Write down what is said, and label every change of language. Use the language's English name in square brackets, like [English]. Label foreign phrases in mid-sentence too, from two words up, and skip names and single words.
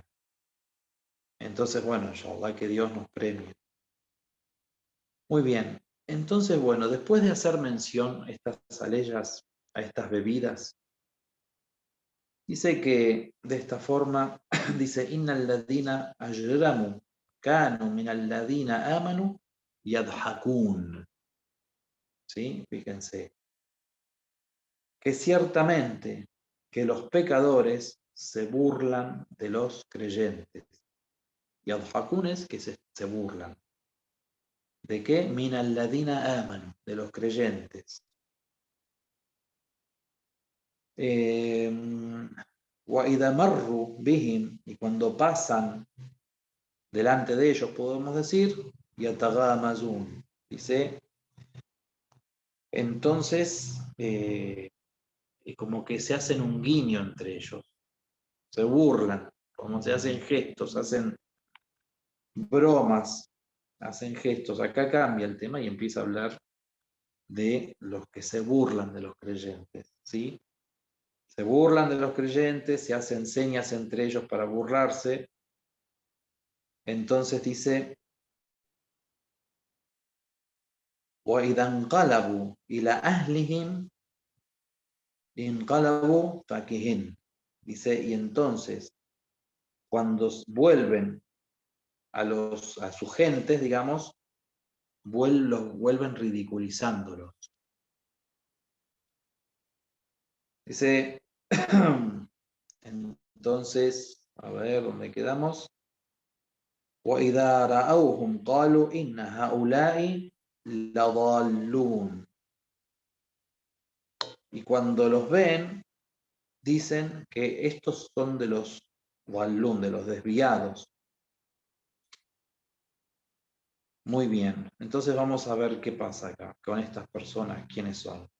[Spanish] Entonces, bueno, inshallah que Dios nos premie. Muy bien, entonces, bueno, después de hacer mención a estas aleyas, a estas bebidas, dice que de esta forma, dice, [Arabic] إن الذين أجرموا كانوا من الذين آمنوا يضحكون. [Spanish] ¿Sí? Fíjense. Que ciertamente que los pecadores se burlan de los creyentes. Yadhakun es que se burlan. ¿De qué? [Arabic] من الذين آمنوا, [Spanish] de los creyentes. [Arabic] وإذا مروا بهم, [Spanish] y cuando pasan delante de ellos, podemos decir, yataghamazun, dice, entonces como que se hacen un guiño entre ellos, se burlan, como se hacen gestos, hacen bromas, hacen gestos. Acá cambia el tema y empieza a hablar de los que se burlan de los creyentes, ¿sí? Se burlan de los creyentes, se hacen señas entre ellos para burlarse. Entonces dice, [Arabic] وَإِذَا انْقَلَبُوا إِلَى أَهْلِهِمْ انْقَلَبُوا فَكِهِنْ. [Spanish] Dice, y entonces, cuando vuelven a sus gentes, digamos, los vuelven ridiculizándolos. Dice, entonces, a ver, ¿dónde quedamos? [Arabic] وَإِذَا رَأَوْهُمْ قَالُوا إِنَّ هَؤُلَاءِ لَضَالُّونَ. [Spanish] Y cuando los ven, dicen que estos son de los ضَالُّونَ, de los desviados. Muy bien, entonces vamos a ver qué pasa acá con estas personas, quiénes son.